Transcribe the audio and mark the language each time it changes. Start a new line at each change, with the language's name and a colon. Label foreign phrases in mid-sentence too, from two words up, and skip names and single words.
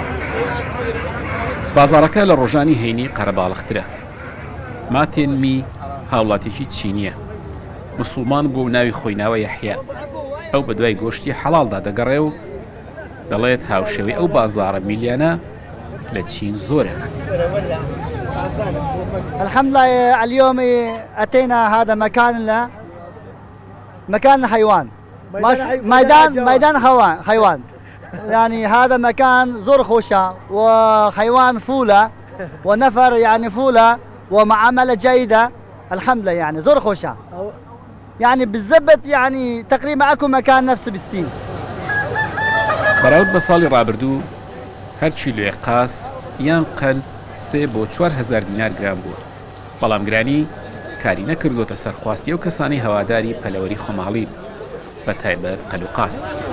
Central Kurdish: بازارەکە لە ڕۆژانی هەینی قەرەباڵغترە. ماتێنمی هاوڵاتێکی چینیە، موسڵمان بوو ناوی خۆی ناوە یەحیا. ئەو بە دوای گۆشتی حەڵاڵدا دەگەڕێ و دەڵێت هاوشێوەی ئەو بازارە میلیانە لە چین زۆرە.
Arabic: الحمد لله اليوم أتينا هذا مكان حيوان ميدان حيوان يعني هذا مكان
Central Kurdish: زور خوشة
Arabic: وحيوان فولة ونفر يعني فولة ومعاملة جيدة الحمد لله يعني
Central Kurdish: زور خوشة
Arabic: يعني بالضبط يعني تقريبا أكو مكان نفسه بالسين.
Central Kurdish: بەراورد بە ساڵی ڕابردوو هەر کیلۆیە قاس یان قەل 3 بۆ 4000 دینار گران بووە، بەڵام گرانی کاری نەکردوتە سەرخواستی ئەو کەسانی هەواداری پەلەوەری خۆماڵی بە تایبەت قەل و قاس.